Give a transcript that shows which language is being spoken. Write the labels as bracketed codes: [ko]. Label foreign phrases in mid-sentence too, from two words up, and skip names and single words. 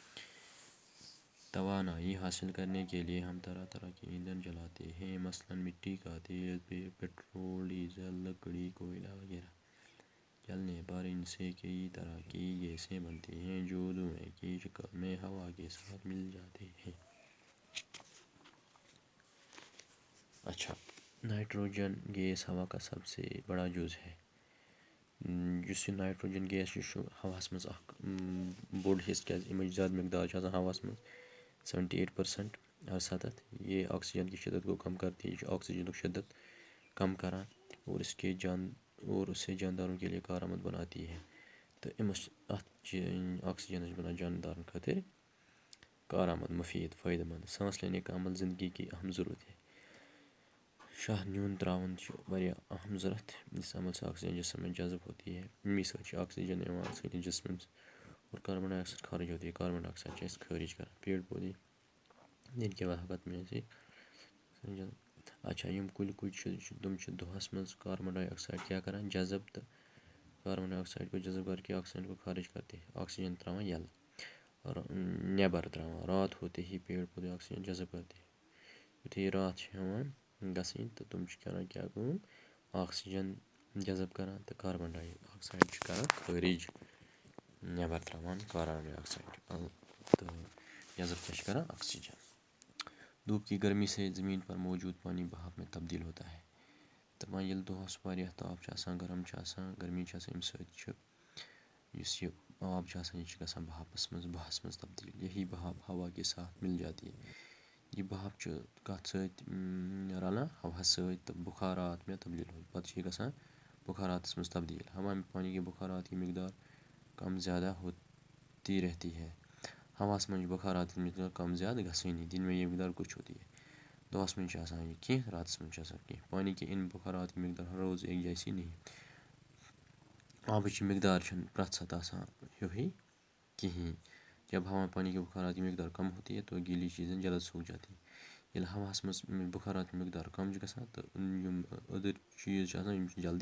[ur] توانائی حاصل کرنے کے لیے ہم طرح طرح کے ایندھن جلاتے ہیں، مثلاً مٹی کا تیل، پٹرول، ڈیزل، لکڑی، کوئلہ وغیرہ۔ جلنے پر ان سے کئی طرح کی گیسیں بنتی ہیں جو دھوئیں کی شکل میں ہوا کے ساتھ مل جاتے ہیں۔ نائٹروجن گیس ہوا کا سب سے بڑا جز ہے۔ [ks] یُس یہِ نائٹروجن گیس چھُ ہواہس منٛز اکھ بوٚڑ حصہٕ، کیازِ اَمِچ زیادٕ مقدار چھِ آسان ہواہس منٛز 78% 67۔ [ur] یہ آکسیجن کی شدت کو کم کرتی ہے۔ [ks] یہ چھُ آکسیجنُک شدت کم کران [ur] اور اسے جانداروں کے لیے کارآمد بناتی ہے۔ [ks] تو آکسیجن چھِ بنان جاندارن خٲطرٕ کارآمد، مفید، فٲیدٕ مند۔ [ur] سانس لینے کا عمل زندگی کی اہم ضرورت ہے۔ [ks] شاہ نیوٗن تراوُن چھُ واریاہ اہم ضرورت۔ [ur] اس عمل سے آکسیجن جسم میں جذب ہوتی ہے۔ [ks] امی سۭتۍ چھُ آکسیجن یِوان سٲنِس جسمس [ur] اور کاربن ڈائی آکسائڈ خارج ہوتی ہے۔ [ks] کاربن ڈائی آکسائڈ چھِ أسۍ خارج کران۔ [ur] پیڑ پودے دن کے وقت میں سے [ks] یِم کُلۍ چھِ تِم چھِ دۄہس منٛز [ur] کاربن ڈائی آکسائڈ کیا کران جذب، تہٕ کاربن ڈائی آکسائڈ کو جذب کر کے آکسیجن کو خارج کرتے ہیں۔ [ks] آکسیجن تراوان یلہٕ اور نیبر تراوان۔ [ur] رات ہوتے ہی پیڑ پودے آکسیجن جذب کرتے ہیں۔ [ks] یُتھُے رات چھِ ہٮ۪وان گژھٕنۍ تہٕ تِم چھِ کران کیٛاہ کٲم، آکسیجن جذب کران تہٕ کاربن ڈائی آکسائڈ چھِ کران خٲرج، نیبر تراوان کاربن ڈائی آکسائڈ تہٕ جذب کیٛاہ چھِ کران، آکسیجن۔ [ur] دھوپ کی گرمی سے زمین پر موجود پانی بھاپ میں تبدیل ہوتا ہے۔ [ks] تہٕ وۄنۍ ییٚلہِ دۄہس واریاہ تاپھ چھُ آسان، گرم چھُ آسان، گرمی چھِ آسان، اَمہِ سۭتۍ چھُ یُس یہِ آب چھُ آسان یہِ چھُ گژھان بھاپس منٛز تبدیل۔ [ur] یہی بھاپ ہوا کے ساتھ مل جاتی ہے۔ [ks] یہ بھاپ چھُ کتھ سۭتۍ رلان، ہوہس سۭتۍ، تہٕ [ur] بخارات میں تبدیل ہوتی، [ks] پتہٕ چھُ یہِ گژھان بخاراتس منٛز تبدیل۔ [ur] ہوا میں پانی کے بخارات کی مقدار کم زیادہ ہوتی رہتی ہے۔ [ks] ہواہس منٛز چھِ [ur] بخارات کی مقدار [ks] کم زیادٕ گژھٲنی۔ [ur] دن میں یہ مقدار کچھ ہوتی ہے۔ [ks] دۄہس منٛز چھِ آسان یہِ کینٛہہ، راتس منٛز چھِ آسان کینٛہہ۔ [ur] پانی کے ان بخارات کی مقدار ہر روز ایک جیسی نہیں۔ [ks] آبٕچ مقدار چھنہٕ پرٛٮ۪تھ ساتہٕ آسان ہیُوٕے کِہیٖنۍ۔ [ur] جب ہوا میں پانی کے بخارات کی مقدار کم ہوتی ہے تو گیلی چیزیں جلد سوکھ جاتی ہیں۔ [ks] ییٚلہِ ہواہس منٛز [ur] بخارات کی مقدار [ks] کم چھِ گژھان تہٕ یِم أدٕرۍ چیٖز چھِ آسان یِم چھِ جلدی